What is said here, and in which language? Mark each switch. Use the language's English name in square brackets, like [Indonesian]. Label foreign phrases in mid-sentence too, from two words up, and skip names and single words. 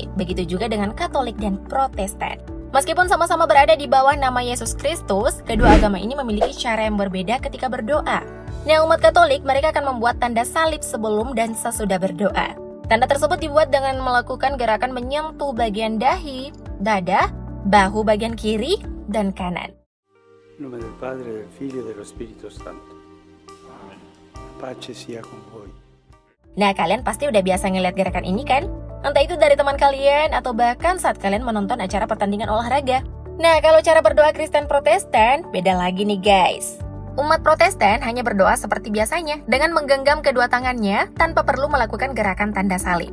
[Indonesian] Begitu juga dengan Katolik dan Protestan. Meskipun sama-sama berada di bawah nama Yesus Kristus, kedua agama ini memiliki cara yang berbeda ketika berdoa. Nah, umat Katolik mereka akan membuat tanda salib sebelum dan sesudah berdoa. Tanda tersebut dibuat dengan melakukan gerakan menyentuh bagian dahi, dada, bahu bagian kiri, dan kanan. [Italian] In nome del Padre, del Figlio e dello Spirito Santo. Pace sia con voi. [Indonesian] Nah, kalian pasti udah biasa ngeliat gerakan ini kan? Entah itu dari teman kalian atau bahkan saat kalian menonton acara pertandingan olahraga. Nah, kalau cara berdoa Kristen Protestan, beda lagi nih guys. Umat Protestan hanya berdoa seperti biasanya dengan menggenggam kedua tangannya tanpa perlu melakukan gerakan tanda salib.